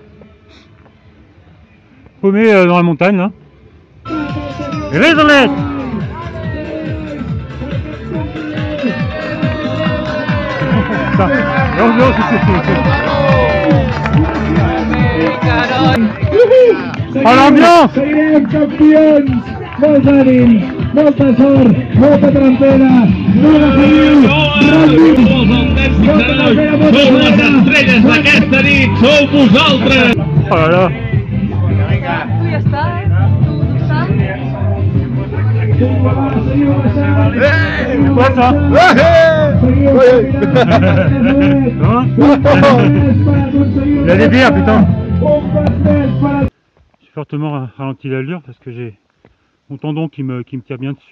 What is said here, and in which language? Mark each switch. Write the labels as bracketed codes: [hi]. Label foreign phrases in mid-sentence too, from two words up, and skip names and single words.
[fr] Paumé dans la montagne, là. Grésolette! Oh l'ambiance! [ca] Seriem campions! Molts ànims, molta sort, molta trampera, molt feliu, ràpid! Sou les estrelles d'aquesta nit, sou vosaltres! [fr] Oh là là! [es] Tu ya está, tú estás. [fr] C'est quoi ça? Il a des bières, putain! J'ai fortement ralenti l'allure parce que j'ai mon tendon qui me tire bien dessus.